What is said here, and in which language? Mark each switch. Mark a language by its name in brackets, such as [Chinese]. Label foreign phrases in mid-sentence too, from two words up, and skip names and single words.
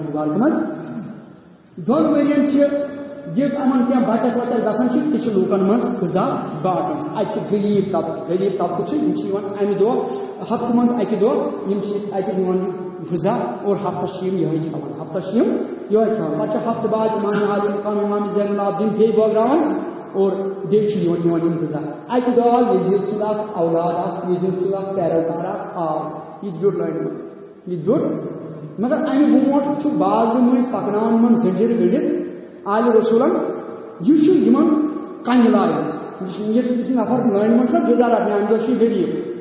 [Kashmiri] مبارک مز دون ورین یہ امن کیا بچت وچت گھان تہ لوکن مز غذا باٹن اتہ غریب طبقہ امہ دہ ہفتہ مز اکہ دہ اتہ دِوان غذا اور ہفتس یہ کھانا ہفتس یہ کھانا پتہ ہفتہ بعد امام عالی مقام امام زین العابدین بیٚیہِ بٲگراوان اور بیٚیہِ غذا اکہ دہ یزید سُنٛد اکھ اولاد اکھ یزید سُنٛد اکھ پیروکار اکھ آو یہ بیوٗٹھ لٲنہِ منٛز یہ بیوٗٹھ مگر امہ برونٛٹھ بازرٕ مٔنٛزۍ پکناوان یِمن زنجیر گٔنڈِتھ آل رسولن یہ کنہ لاگان یہ نفر لٲنہِ منٛز غذا رٹنہِ امہ دۄہ غریب